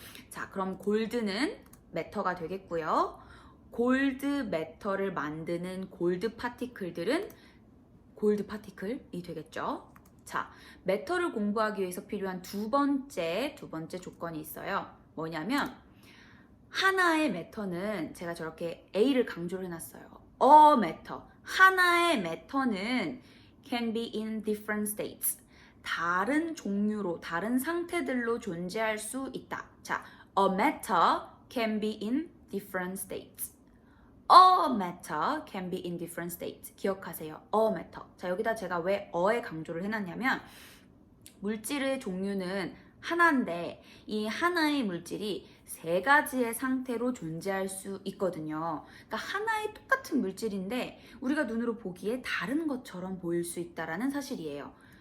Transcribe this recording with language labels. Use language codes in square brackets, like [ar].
[ko] 자, 그럼 골드는 매터가 되겠고요. 골드 매터를 만드는 골드 파티클들은 골드 파티클이 되겠죠. 자, 매터를 공부하기 위해서 필요한 두 번째 조건이 있어요. 뭐냐면 하나의 매터는 제가 저렇게 A를 강조를 해놨어요. [en] A matter. [ko] 하나의 매터는 [en] can be in different states. [ko] 다른 종류로, 다른 상태들로 존재할 수 있다. [en] 자, a matter can be in different states. A matter can be in different states. [ko] 기억하세요. [en] A matter. [ko] 자, 여기다 제가 왜 a에 강조를 해놨냐면 물질의 종류는 하나인데 이 하나의 물질이 세 가지의 상태로 존재할 수 있거든요. 그러니까 하나의 똑같은 물질인데 우리가 눈으로 보기에 다른 것처럼 보일 수 있다는 사실이에요.